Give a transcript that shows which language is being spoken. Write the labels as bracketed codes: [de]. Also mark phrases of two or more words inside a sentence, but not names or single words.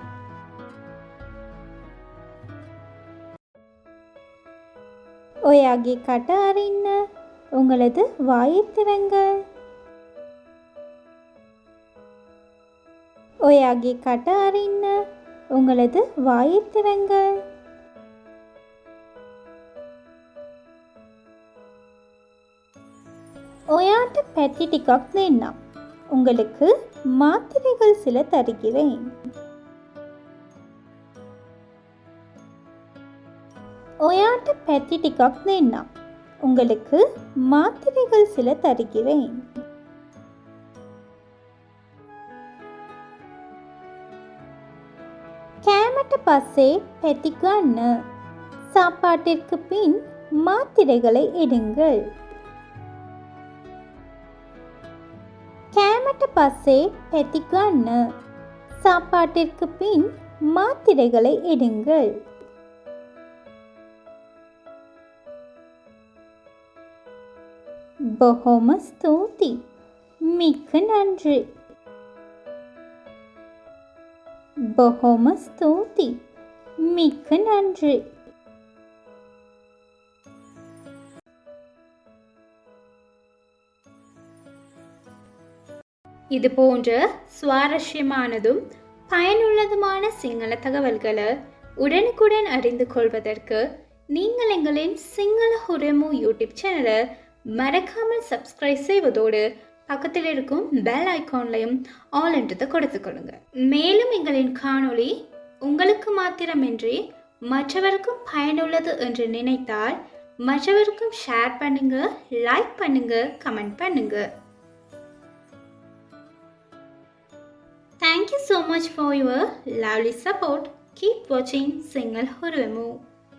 [si] ඔයාගේ කට අරින්න, [ta] உங்களது வாயை திறங்கள். [si] ඔයාගේ කට අරින්න, [ta] உங்களது வாயை திறங்கள். [si] ஒயாட்ட පැති ටිකක් දෙන්නම්. [ta] உங்களுக்கு மாத்திரைகள் சில தருகிறேன். [si] ஒயாட்ட පැති ටිකක් දෙන්නම්. [ta] உங்களுக்கு மாத்திரைகள் சில தருகிறேன். [si] කෑමට පස්සේ පැති ගන්න. [ta] சாப்பாட்டிற்கு பின் மாத்திரைகளை எடுங்கள். [si] කෑමට පස්සේ පැති ගන්න. [ta] சாப்பாட்டிற்கு பின் மாத்திரைகளை எடுங்கள். [si] බොහොම ස්තුති. [ta] மிக்க நன்றி. [si] බොහොම ස්තුති. [ta] மிக்க நன்றி. இது போன்ற சுவாரஸ்யமானதும் பயனுள்ளதுமான சிங்கள தகவல்களை உடனுக்குடன் அறிந்து கொள்வதற்கு நீங்கள் எங்களின் சிங்கள ஹுரமு யூடியூப் சேனலை மறக்காமல் சப்ஸ்கிரைப் செய்வதோடு பக்கத்தில் இருக்கும் [en] bell icon [ta] ஆல் என்றதை கொடுத்துக்கொள்ளுங்க. மேலும் எங்களின் காணொளி உங்களுக்கு மாத்திரமின்றி மற்றவருக்கும் பயனுள்ளது என்று நினைத்தால் மற்றவருக்கும் ஷேர் பண்ணுங்க, லைக் பண்ணுங்க, கமெண்ட் பண்ணுங்க. [en] Thank you so much for your lovely support. Keep watching Single Huremu.